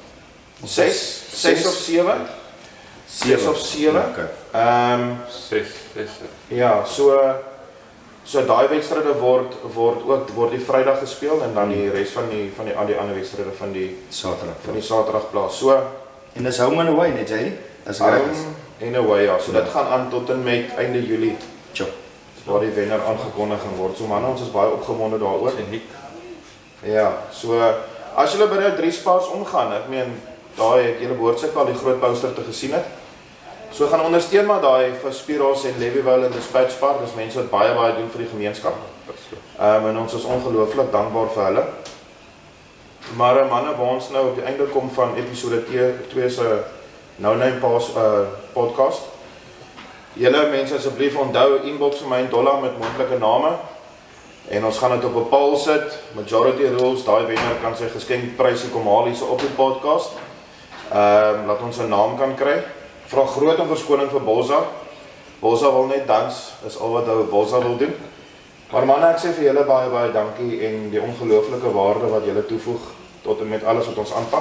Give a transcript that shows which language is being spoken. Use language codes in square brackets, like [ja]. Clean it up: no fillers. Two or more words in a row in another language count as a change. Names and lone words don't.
[af] 6 of 7? 6 of 7. Okay. 6. Ja, so daai wedstryde word die Vrydag gespeel en dan die res van die ander wedstryde van die Saterdag plaas. So en dis [en] home and away [af] net jy? Dis reg. En away ja. So dit gaan aan tot en met einde Julie. Tjoh. Waar die wenner aangekondig gaan word. So manne, ons is baie opgewonde daaroor. Uniek. Ja, so as julle by die 3 spars omgaan, ek meen daai het julle behoort seker al die groot poster te gesien het. So gaan ondersteun maar daai vir Spiros en Levyville en Dispatch Spar, dis mense wat baie doen vir die gemeenskap. En ons is ongelooflik dankbaar vir hulle. Maar manne, waar ons nou op die einde kom van episode 2 se No Name podcast. Julle mense asseblief onthou inbox vir my en Dolla met moontlike name. En ons gaan dit op 'n poll sit, [en] majority rules, [af] daai wenner kan sy geskenkprysie kom haal hierso op die podcast. Laat ons 'n naam kan kry. Vra groot en verskoning vir Bossa. Bossa wil net dans, is al wat ou Bossa wil doen. Maar manne, ek sê vir julle baie dankie en die ongelooflike waarde wat julle toevoeg tot en met alles wat ons aanpak.